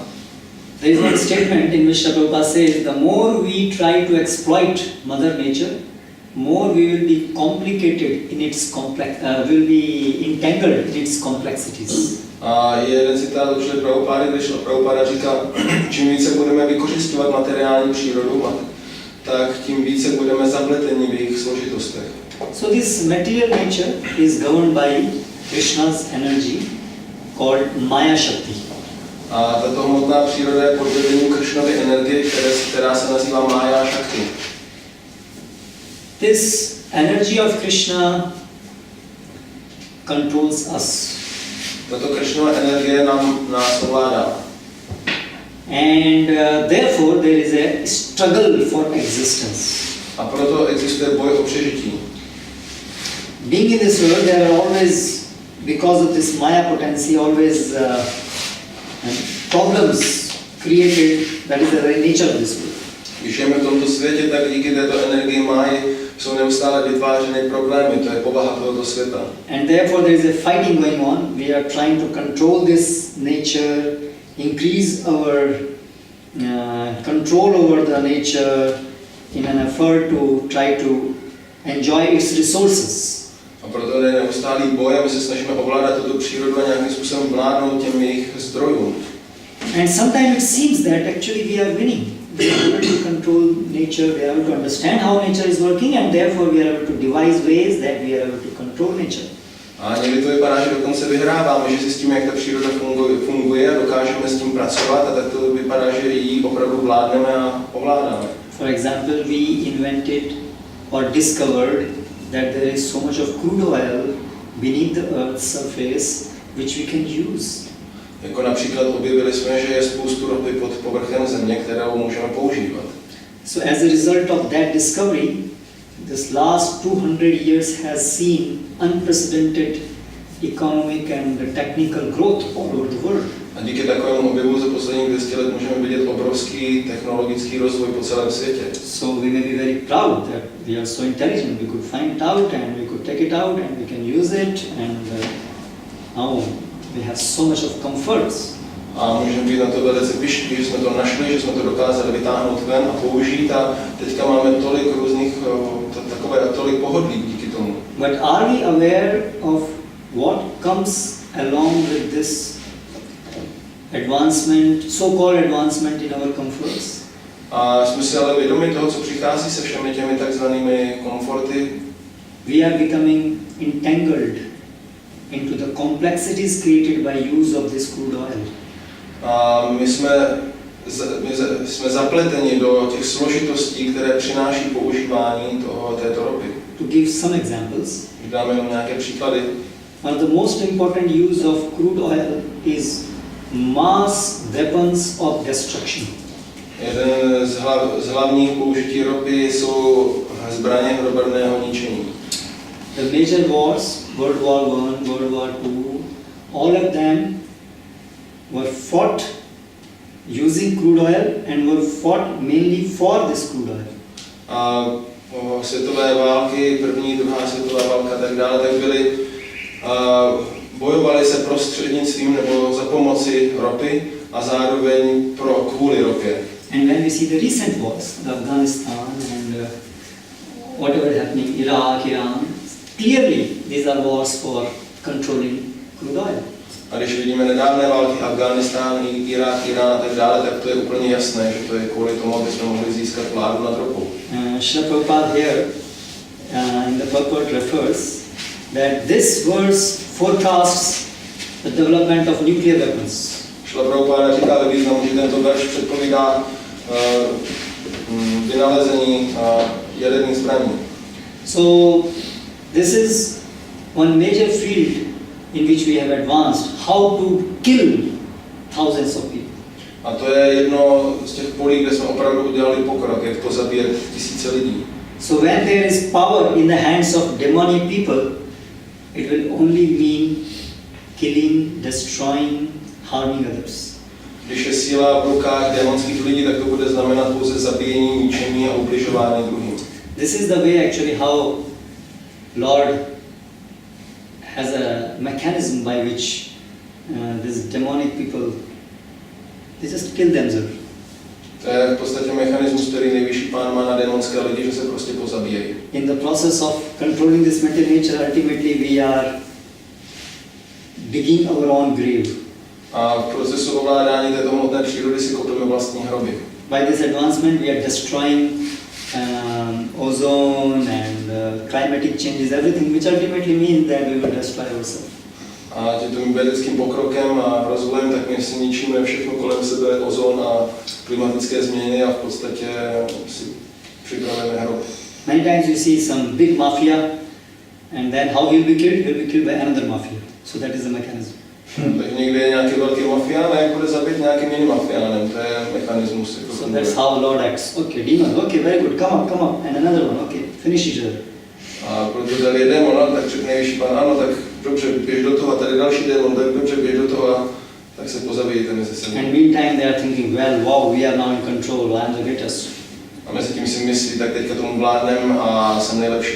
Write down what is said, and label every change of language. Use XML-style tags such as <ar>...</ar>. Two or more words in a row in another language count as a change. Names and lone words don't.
<en>There is one statement in which Prabhupada says, the more we try to exploit Mother Nature, more we will be complicated in its will be entangled in its complexities.</en> <cs>A je jeden citát od Šrily Prabhupády, kde Šrila Prabhupada říká, čím více budeme vykořisťovat materiální přírodu, tak tím více budeme zapleteni v jejich složitostech.</cs> <en>So this material nature is governed by Krishna's energy called</en> <sa>Maya Shakti.</sa> <cs>A tato hmotná příroda je pod vedením Krishnovy energie, která se nazývá</cs> <sa>Maya Shakti.</sa> <en>This energy of Krishna controls us.</en> <cs>Tato Krishnova energie nás ovládá.</cs> <en>And therefore there is a struggle for existence.</en> <cs>A proto existuje boj o přežití.</cs> <en>Being in this world, there are always, because of this Maya potency, always problems created. That is the very nature of this world.</en> <cs>Když žijeme v tomto světě, tak díky této energii Máji jsou neustále vytvářeny problémy, to je povaha tohoto světa.</cs> <en>And therefore there is a fighting going on. We are trying to control this nature, increase our control over the nature in an effort to try to enjoy its resources.</en> <cs>A proto je neustálý boj a my se snažíme ovládat tuto přírodu a nějakým způsobem vládnout těm jejich zdrojům.</cs> <en>And sometimes it seems that actually we are winning. We are able to control nature, we are able to understand how nature is working, and therefore we are able to devise ways that we are able to control nature.</en> <cs>A někdy to vypadá, že dokonce vyhráváme, že zjistíme, jak ta příroda funguje a dokážeme s tím pracovat, a tak to vypadá, že ji opravdu vládneme a ovládáme.</cs> <en>For example, we invented or discovered that there is so much of crude oil beneath the earth's surface which we can use.</en> <cs>Jako například objevili jsme, že je spoustu ropy pod povrchem země, kterou můžeme používat.</cs> <en>So as a result of that discovery, this last 200 years has seen unprecedented economic and technical growth all over the world.</en> <cs>A díky takovému objevu za posledních 200 let můžeme vidět obrovský technologický rozvoj po celém světě.</cs> <en>So we may be very proud that we are so intelligent. We could find it out and we could take it out and we can use it, and now we have so much of comforts.</en> <cs>A můžeme být na to velice pyšní, že jsme to našli, že jsme to dokázali vytáhnout ven a použít, a teďka máme tolik různých, tolik pohodlí díky tomu.</cs> <en>But are we aware of what comes along with this advancement, so-called advancement in our comforts?</en> <cs>A jsme si ale vědomi toho, co přichází se všemi těmi takzvanými komforty.</cs> <en>We are becoming entangled into the complexities created by use of this crude oil.</en> <cs>A my jsme zapleteni do těch složitostí, které přináší používání této ropy.</cs> <en>To give some examples,</en> <cs>Dáme jenom nějaké příklady.</cs> <en>one of the most important use of crude oil is mass weapons of destruction.</en> <cs>Jeden z hlavních použití ropy jsou zbraně hromadného ničení.</cs> <en>The major wars, World War I, World War II, all of them were fought using crude oil and were fought mainly for this crude oil.</en> <cs>A světové války, první, druhá světová válka a tak dále, tak byly, bojovali se prostřednictvím nebo za pomoci ropy a zároveň kvůli ropě.</cs> <en>And when we see the recent wars, the Afghanistan and whatever happening, Iraq, Iran, clearly these are wars for controlling crude oil.</en> <cs>A když vidíme nedávné války, Afghánistán, Irák, Irán a tak dále, tak to je úplně jasné, že to je kvůli tomu, aby jsme mohli získat vládu nad ropou.</cs> <en>Srila Prabhupada here in the purport refers that this verse forecasts the development of nuclear weapons.</en> <cs>Srila Prabhupada říká ve významu, že tento verš předpovídá vynalezení jaderných zbraní.</cs> <en>So this is one major field in which we have advanced, how to kill thousands of people.</en> <cs>A to je jedno z těch polí, kde jsme opravdu udělali pokrok, jak pozabíjet tisíce lidí.</cs> <en>So when there is power in the hands of demonic people, it will only mean killing, destroying, harming others.</en> <cs>Když je síla v rukách démonských lidí, tak to bude znamenat pouze zabíjení, ničení a ubližování druhým.</cs> <en>This is the way actually how Lord has a mechanism by which these demonic people, they just kill themselves.</en> <cs>To je v podstatě mechanismus, který nejvyšší pán má na démonské lidi, že se prostě pozabíjejí.</cs> <en>In the process of controlling this material nature, ultimately we are digging our own grave.</en> <cs>A v procesu ovládání této hmotné přírody si kopíme vlastní hroby.</cs> <en>By this advancement we are destroying ozone and climatic changes, everything, which ultimately means that we will destroy ourselves.</en> <cs>A tím vědeckým pokrokem a rozvojem, tak my si ničíme všechno kolem sebe, ozon a klimatické změny a v podstatě si připravujeme hrob.</cs> <en>Many times you see some big mafia, and then how he'll be killed? He'll be killed by another mafia. So that is the mechanism.</en> <cs>Takže někdy je nějaký velký mafián a jak bude zabít nějakým jiným mafiánem, to je mechanismus.</cs> <en>So that's how Lord acts. Okay, demon, okay, very good, come up, and another one, okay, finish each other.</en> <cs>A protože tady je démon, tak řekne nejvyšší pán, ano, tak dobře, běž do toho, a tady další démon, tak dobře, běž do toho, tak se pozabijete mezi sebou.</cs> <en>And meantime they are thinking, well, wow, we are now in control, I am the greatest.</en> <cs>A mezi tím si myslí, tak teďka tomu vládnem a jsem nejlepší.</cs>